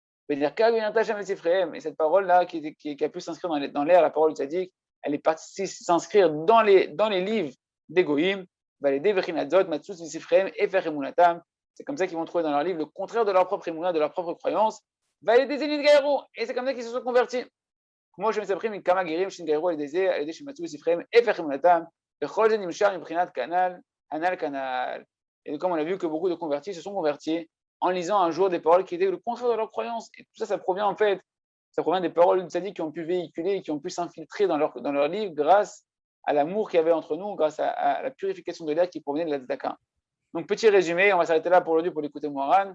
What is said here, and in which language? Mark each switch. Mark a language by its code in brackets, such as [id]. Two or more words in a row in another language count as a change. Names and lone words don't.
[fr] Et cette parole-là, qui a pu s'inscrire dans l'air, la parole du tzaddik, elle est partie s'inscrire dans les livres des Goïm, c'est comme ça qu'ils vont trouver dans leur livre le contraire de leur propre émouna, de leur propre croyance, et c'est comme ça qu'ils se sont convertis. [he] כמו שמספרים מכמה גרים שנתגיירו על ידי שמצאו בספריהם הפך אמונתם, וכל זה נמשך מבחינת הנ"ל כנ"ל. [fr] Et comme on a vu que beaucoup de convertis se sont convertis en lisant un jour des paroles qui étaient le contraire de leur croyance. Et tout ça, ça provient en fait, ça provient des paroles du tzaddik qui ont pu véhiculer et qui ont pu s'infiltrer dans leur livre grâce à l'amour qu'il y avait entre nous, grâce à la purification de l'air qui provenait de la tzedaka. Donc petit résumé, on va s'arrêter là pour aujourd'hui pour l'écouter Moharan.